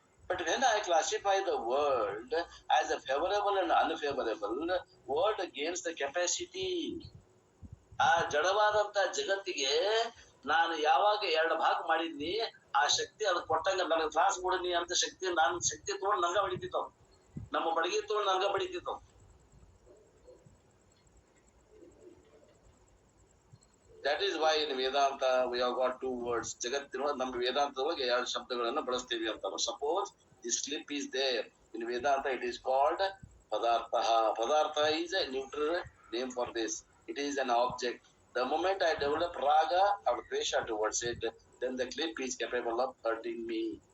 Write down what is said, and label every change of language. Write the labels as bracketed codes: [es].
[en] But when I classify the world as a favorable and unfavorable, world gains the capacity. [kn] ಆ ಜಡವಾದಂತ ಜಗತ್ತಿಗೆ ನಾನು ಯಾವಾಗ 2 ಭಾಗ ಮಾಡಿದ್ನಿ, ಆ ಶಕ್ತಿ ಅದು ಕೊಟ್ಟಂಗ ನನಗೆ ತ್ರಾಸ ಕೊಡನಿ ಅಂತ ಶಕ್ತಿ ನಾನು ಶಕ್ತಿ ತಗೊಂಡು ನಂಗ ಬಡಿತಿತ್ತವ್, ನಮ್ಮ ಬಡಗಿ ತಗೊಂಡು ನಂಗ ಬಡಿತಿತ್ತವ್. [en] That is why in Vedanta we have got 2 words. [kn] ಜಗತ್ತಿನ ನಮ್ಮ ವೇದಾಂತದೊಳಗೆ 2 ಶಬ್ದಗಳನ್ನ ಬಳಸ್ತೀವಿ ಅಂತ. [en] Suppose the slip is there. In Vedanta it is called padartha. Padartha is a neutral name for this. It is an object. The moment I develop raga or dvesha towards it, then the clip is capable of hurting me.